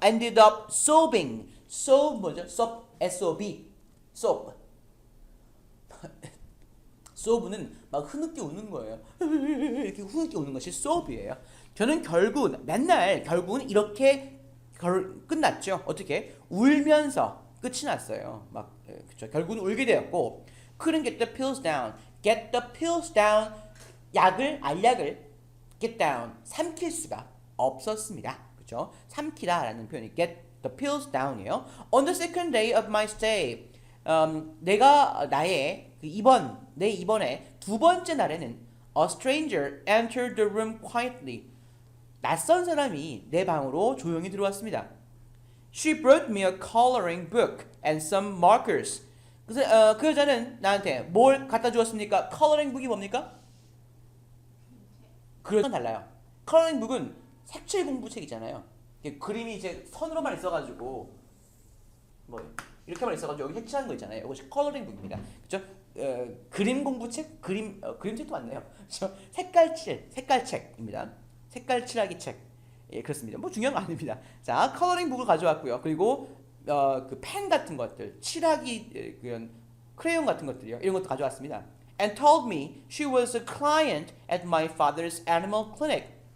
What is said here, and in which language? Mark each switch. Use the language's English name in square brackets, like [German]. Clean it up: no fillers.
[English] ended up sobbing. sob [Korean] 뭐죠? [English] sob, S-O-B, sob. [Korean] sobb는 막 흐느끼 우는 거예요. 이렇게 흐느끼 우는 것이 sobb이에요. 저는 결국은 이렇게 끝났죠. 어떻게? 울면서 끝이 났어요. 그쵸? 결국은 울게 되었고, [English] couldn't get the pills down. get the pills down. [Korean] 알약을 get down. 삼킬 수가 없었습니다. 그쵸? 삼키다라는 표현이 get the pills down이에요. [English] On the second day of my stay. [Korean] 내가 내 입원의 두 번째 날에는 [English] a stranger entered the room quietly. [Korean] 낯선 사람이 내 방으로 조용히 들어왔습니다. [English] She brought me a coloring book and some markers. [Korean] 그래서 그 여자는 나한테 뭘 갖다 주었습니까? coloring book이 뭡니까? 그건 달라요. coloring book은 색칠 공부책이잖아요. 그림이 이제 선으로만 있어가지고 뭐 이렇게 말했어가지고 여기 색칠한 거 있잖아요. 이것이 컬러링 북입니다. 그죠? 그림 공부책, 그림책도 맞네요. 그죠? 색깔책입니다. 색깔칠하기 책. 예, 그렇습니다. 뭐 중요한 거 아닙니다. 자, 컬러링 북을 가져왔고요. 그리고 그 펜 같은 것들, 칠하기 그런 크레용 같은 것들이요. 이런 것도 가져왔습니다. [English] And told me she was a client at my father's animal clinic.